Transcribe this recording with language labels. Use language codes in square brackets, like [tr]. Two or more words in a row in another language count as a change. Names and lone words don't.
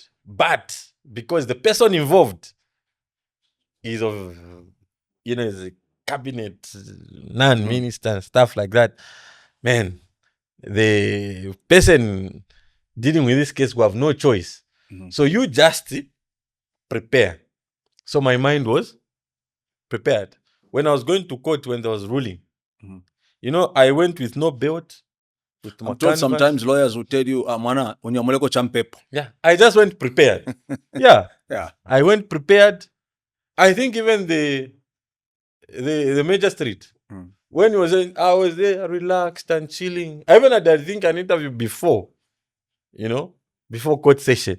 [en] But because the person involved is of, is a cabinet, non-minister, and stuff like that, man, the person dealing with this case will have no choice. So you just prepare. So my mind was prepared. When I was going to court, when there was ruling, I went with no belt. With my I'm told canvas. sometimes lawyers will tell you, [bem] mwana, unyamuleko champepo. [en] Yeah, I just went prepared. Yeah. I went prepared. I think even the magistrate, when he was in, I was there relaxed and chilling. I even had, I think, an interview before, before court session.